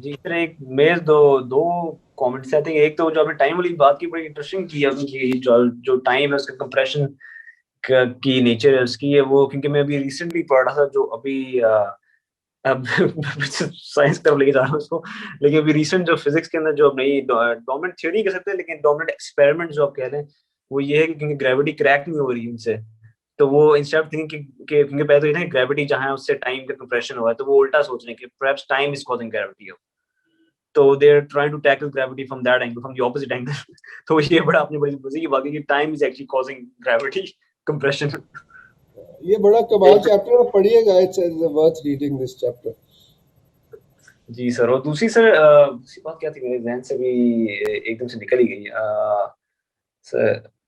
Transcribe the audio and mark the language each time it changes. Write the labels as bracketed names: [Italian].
[Urdu] جی سر, ایک میرے دو کامنٹس آتے ہیں. ایک تو جو آپ نے ٹائم والی بات کی بڑی انٹرسٹنگ کی ہے, جو ٹائم ہے اس کا کمپریشن کی نیچر ہے اس کی, ہے وہ کیونکہ میں ابھی ریسنٹلی پڑھ رہا تھا جو ابھی اب سائنس کی طرف لے کے جا رہا ہوں اس کو, لیکن ابھی ریسنٹ جو فزکس کے اندر جو اب نئی ڈومیننٹ تھیوری نہیں کہہ سکتے لیکن ڈومیننٹ ایکسپیریمنٹ جو آپ کہہ رہے ہیں وہ یہ ہے کہ کیونکہ گریوٹی کریک نہیں ہو رہی ان سے, تو وہ [English] instead of thinking [Urdu] کہ کیونکہ پہلے تو یہ نا گریوٹی جہاں ہے اس سے ٹائم کا کمپریشن ہوا ہے, تو وہ الٹا سوچ رہے ہیں کہ [English] Perhaps time is causing gravity. تو they are trying to tackle gravity from that angle, from the opposite angle. [Urdu] تو یہ بڑا اپنی بڑی مزے کی بات ہے کہ [English] Time is actually causing gravity compression. [Urdu] یہ بڑا کمال چیپٹر ہے, پڑھیے گا, [English] It's worth reading this chapter. [Urdu] جی سر. اور دوسری سر دوسری بات کیا تھی میرے ذہن سے بھی ایک دم سے نکل ہی گئی سر.